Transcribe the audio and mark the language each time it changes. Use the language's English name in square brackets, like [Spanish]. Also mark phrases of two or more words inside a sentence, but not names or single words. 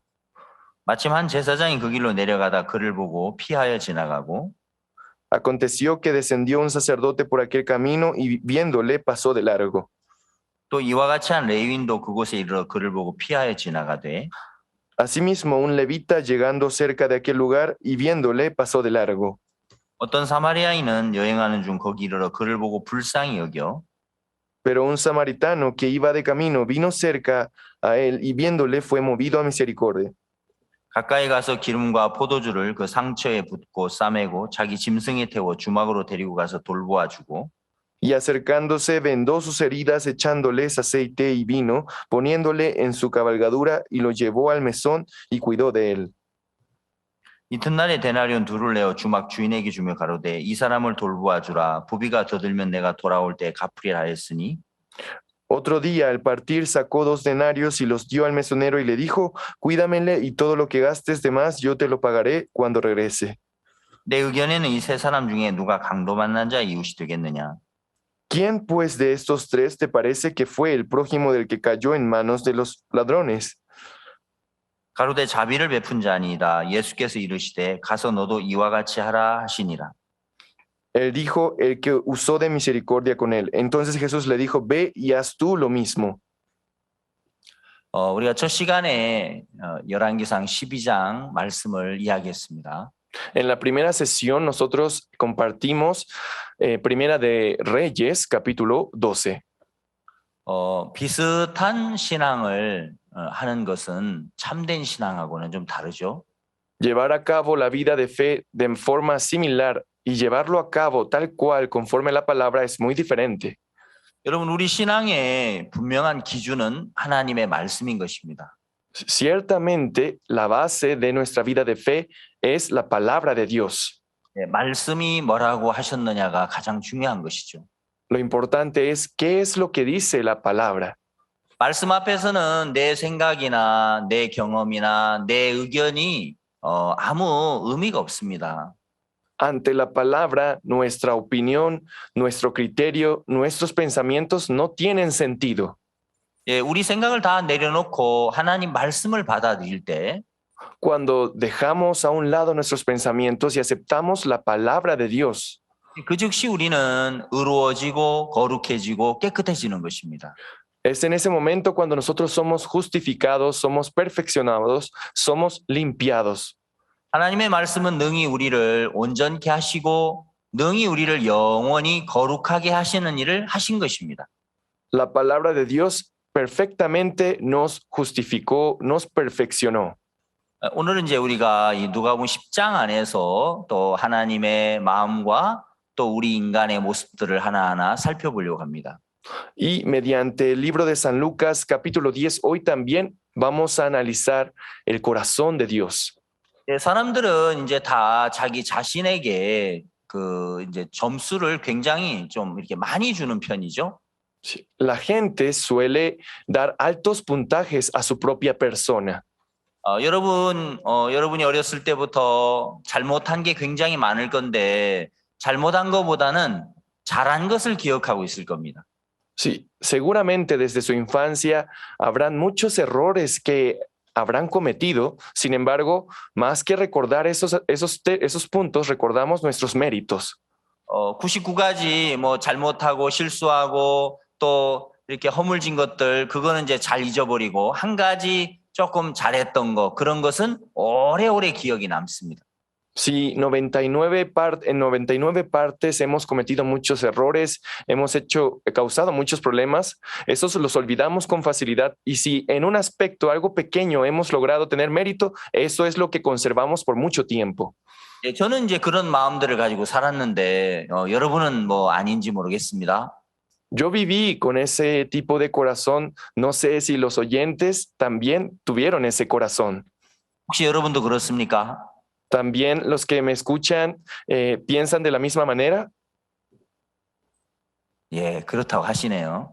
[Korean] 마침 한 제사장이 그 길로 내려가다 그를 보고 피하여 지나가고 [Spanish] Aconteció que descendió un sacerdote por aquel camino y viéndole pasó de largo. [Korean] 또 이와 같이 한 레위인도 그곳에 이르러 그를 보고 피하여 지나가되 [Spanish] Asimismo, un levita llegando cerca de aquel lugar y viéndole pasó de largo. [Korean] 어떤 사마리아인은 여행하는 중 거기 이르러 그를 보고 불쌍히 여겨 [Spanish] Pero un samaritano que iba de camino vino cerca a él y viéndole fue movido a misericordia. [Korean] 가까이 가서 기름과 포도주를 그 상처에 붓고 싸매고 자기 짐승에 태워 주막으로 데리고 가서 돌보아 주고 [Spanish] Y acercándose vendó sus heridas echándoles aceite y vino, poniéndole en su cabalgadura y lo llevó al mesón y cuidó de él. [Korean] 이튿날에 데나리온 둘을 내어 주막 주인에게 주며 가로되 이 사람을 돌보아 주라 부비가 더 들면 내가 돌아올 때 갚으리라 하였으니 [Spanish] Otro día, al partir, sacó 2 denarios y los dio al mesonero y le dijo, cuídamele y todo lo que gastes de más yo te lo pagaré cuando regrese. [Korean] 내 의견에는 이 세 사람 중에 누가 강도 만난 자 이웃이 되겠느냐? [Spanish] ¿Quién pues de estos 3 te parece que fue el prójimo del que cayó en manos de los ladrones? [Korean] 가로되 자비를 베푼 자니이다. 예수께서 이르시되 가서 너도 이와 같이 하라 하시니라. [Spanish] Él dijo, el que usó de misericordia con él. Entonces Jesús le dijo, ve y haz tú lo mismo. [Korean] 우리가 첫 시간에 열왕기상 12장 말씀을 이야기했습니다. [Spanish] En la primera sesión nosotros compartimos Primera de Reyes, capítulo 12. [Korean] 비슷한 신앙을 하는 것은 참된 신앙하고는 좀 다르죠. [Spanish] Llevar a cabo la vida de fe de forma similar y llevarlo a cabo tal cual conforme a la palabra es muy diferente. [Korean] 여러분, 우리 신앙의 분명한 기준은 하나님의 말씀인 것입니다. [Spanish] Ciertamente, la base de nuestra vida de fe es la palabra de Dios. [Korean] 예, 말씀이 뭐라고 하셨느냐가 가장 중요한 것이죠. [Spanish] Lo importante es qué es lo que dice la palabra. [Korean] 말씀 앞에서는 내 생각이나 내 경험이나 내 의견이 아무 의미가 없습니다. [Spanish] Ante la palabra, nuestra opinión, nuestro criterio, nuestros pensamientos no tienen sentido. [Korean] 예, 우리 생각을 다 내려놓고 하나님 말씀을 받아들일 때 [Spanish] Cuando dejamos a un lado nuestros pensamientos y aceptamos la palabra de Dios, [Korean] 그 즉시 우리는 의로워지고 거룩해지고 깨끗해지는 것입니다. [Spanish] es en ese momento cuando nosotros somos justificados, somos perfeccionados, somos limpiados. [Korean] 하나님의 말씀은 능히 우리를 온전케 하시고 능히 우리를 영원히 거룩하게 하시는 일을 하신 것입니다. [Spanish] La palabra de Dios perfectamente nos justificó, nos perfeccionó. [Korean] 오늘은 이제 우리가 이 누가복음 10장 안에서 또 하나님의 마음과 또 우리 인간의 모습들을 하나하나 살펴보려고 합니다. [Spanish] Y mediante el libro de San Lucas, capítulo 10, hoy también vamos a analizar el corazón de Dios. [Korean] 예, 사람들은 이제 다 자기 자신에게 그 이제 점수를 굉장히 좀 이렇게 많이 주는 편이죠. [Spanish] Sí, la gente suele dar altos puntajes a su propia persona. [Korean] 여러분이 어렸을 때부터 잘못한 게 굉장히 많을 건데 잘못한 것보다는 잘한 것을 기억하고 있을 겁니다. [Spanish] Sí, seguramente desde su infancia habrán muchos errores que habrán cometido. Sin embargo, más que recordar esos puntos, recordamos nuestros méritos. [Korean] 99가지 뭐 잘못하고 실수하고 또 이렇게 허물진 것들 그거는 이제 잘 잊어버리고 한 가지 조금 잘했던 거 그런 것은 오래오래 기억이 남습니다. [Spanish] Si en 99 partes hemos cometido muchos errores, hemos causado muchos problemas, esos los olvidamos con facilidad. Y si en un aspecto, algo pequeño, hemos logrado tener mérito, eso es lo que conservamos por mucho tiempo. [Korean] 예, 저는 이제 그런 마음들을 가지고 살았는데 여러분은 뭐 아닌지 모르겠습니다. [Spanish] Yo viví con ese tipo de corazón. No sé si los oyentes también tuvieron ese corazón. [Korean] 혹시 여러분도 그렇습니까? [Spanish] ¿También los que me escuchan piensan de la misma manera? [Korean] 예, 그렇다고 하시네요.